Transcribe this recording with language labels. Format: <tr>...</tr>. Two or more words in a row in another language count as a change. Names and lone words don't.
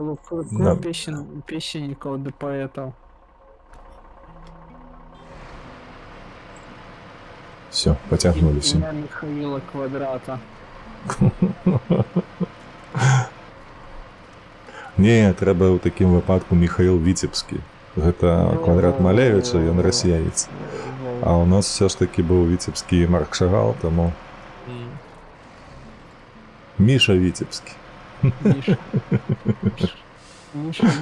<ru>Клуб песенников да поэтов. Все, потягнулись. Имя Михаила Квадрата.</ru> <be>Не, трэба ў такім выпадку Михаил Віцебскі. Гэта Квадрат Малевіча, ён расіянец. А у нас</be> <ru>все ж таки</ru> <be>быў Віцебскі Марк Шагал, таму... Міша Віцебскі. Миша.</be>